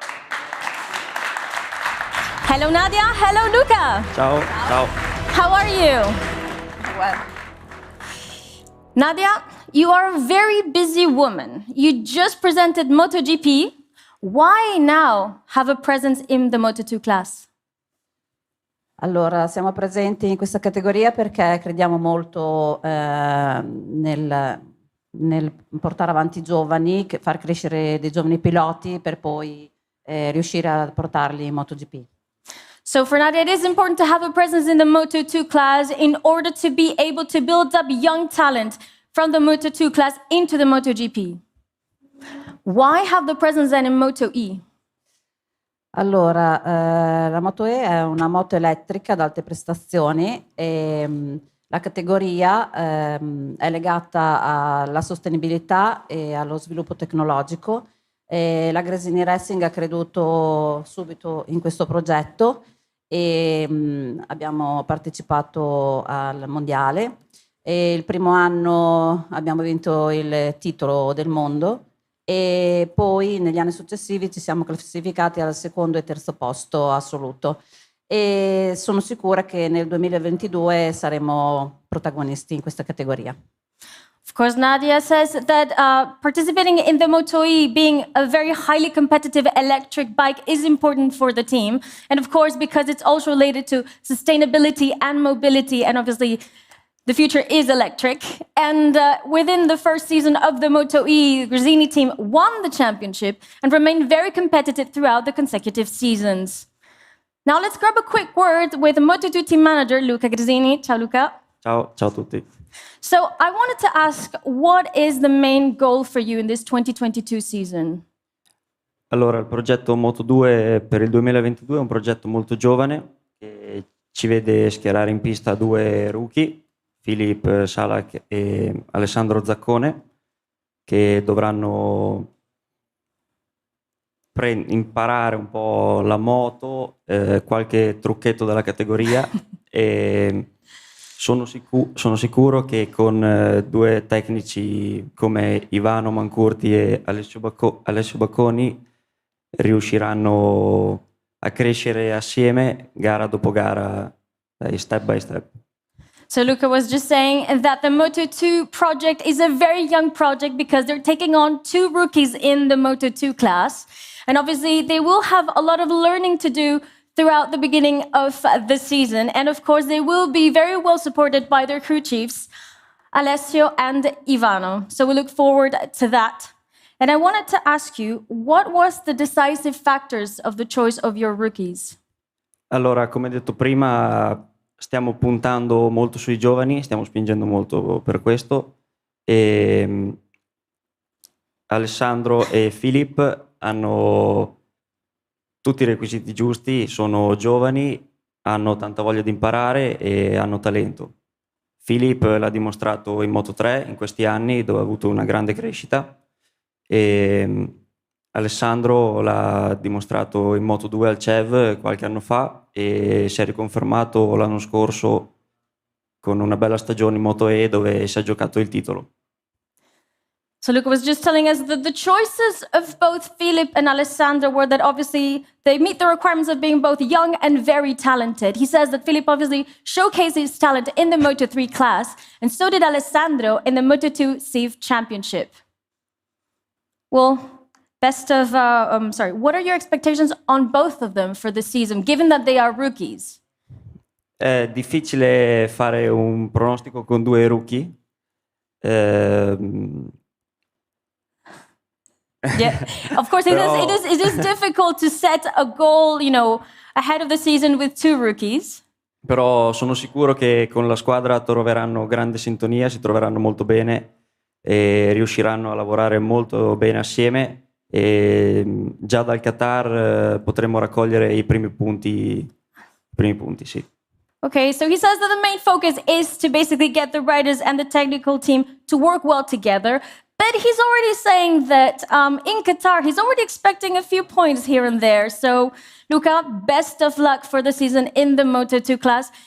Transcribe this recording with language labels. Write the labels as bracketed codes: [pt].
[en] Hello Nadia, hello Luca. [it] Ciao. Ciao. [en] How are you? Well, Nadia, you are a very busy woman. You just presented MotoGP. Why now have a presence in the Moto2 class? [it] allora, siamo presenti in questa categoria perché crediamo molto nel portare avanti i giovani, far crescere dei giovani piloti per poi riuscire a portarli in MotoGP. [en] So for Nadia, it is important to have a presence in the Moto2 class in order to be able to build up young talent from the Moto2 class into the MotoGP. Why have the presence then in MotoE? [it] Allora, la MotoE è una moto elettrica ad alte prestazioni e la categoria è legata alla sostenibilità e allo sviluppo tecnologico. E la Gresini Racing ha creduto subito in questo progetto e abbiamo partecipato al mondiale e il primo anno abbiamo vinto il titolo del mondo e poi negli anni successivi ci siamo classificati al secondo e terzo posto assoluto e sono sicura che nel 2022 saremo protagonisti in questa categoria. [en] Of course, Nadia says that participating in the MotoE, being a very highly competitive electric bike, is important for the team. And of course, because it's also related to sustainability and mobility, and obviously the future is electric. And within the first season of the MotoE, the Gresini team won the championship and remained very competitive throughout the consecutive seasons. Now let's grab a quick word with Moto2 team manager Luca Gresini. [it] Ciao [en] Luca. [it] Ciao a tutti. [en] So I wanted to ask, what is the main goal for you in this 2022 season? [it] Allora, il progetto Moto2 per il 2022 è un progetto molto giovane che ci vede schierare in pista due rookie, Filip Salak e Alessandro Zaccone, che dovranno imparare un po' la moto, qualche trucchetto della categoria e sono sicuro che con due tecnici come Ivano Mankurti e Alessio Bacconi riusciranno a crescere assieme gara dopo gara, [en] step by step. So Luca was just saying that the Moto2 project is a very young project because they're taking on two rookies in the Moto2 class. And obviously they will have a lot of learning to do throughout the beginning of the season. And of course, they will be very well supported by their crew chiefs, Alessio and Ivano. So we look forward to that. And I wanted to ask you, what was the decisive factors of the choice of your rookies? [it] Allora, come detto prima, stiamo puntando molto sui giovani, stiamo spingendo molto per questo. E Alessandro e Filip hanno tutti i requisiti giusti, sono giovani, hanno tanta voglia di imparare e hanno talento. Filip l'ha dimostrato in Moto3 in questi anni, dove ha avuto una grande crescita, e Alessandro l'ha dimostrato in Moto2 al CEV qualche anno fa e si è riconfermato l'anno scorso con una bella stagione in MotoE dove si è giocato il titolo. [en] So Luca was just telling us that the choices of both Filip and Alessandro were that obviously they meet the requirements of being both young and very talented. He says that Filip obviously showcased his talent in the Moto3 class, and so did Alessandro in the Moto2 CIV Championship. Well, what are your expectations on both of them for the season, given that they are rookies? [it] È difficile fare un pronostico con due rookie. [en] Yeah, of course, it is difficult to set a goal, ahead of the season with two rookies. [it] Però sono sicuro che con la squadra troveranno grande sintonia, si troveranno molto bene e riusciranno a lavorare molto bene assieme e già dal Qatar potremo raccogliere i primi punti, sì. [en] Okay, so he says that the main focus is to basically get the riders and the technical team to work well together. But he's already saying that in Qatar, he's already expecting a few points here and there. So, Luca, best of luck for the season in the Moto2 class.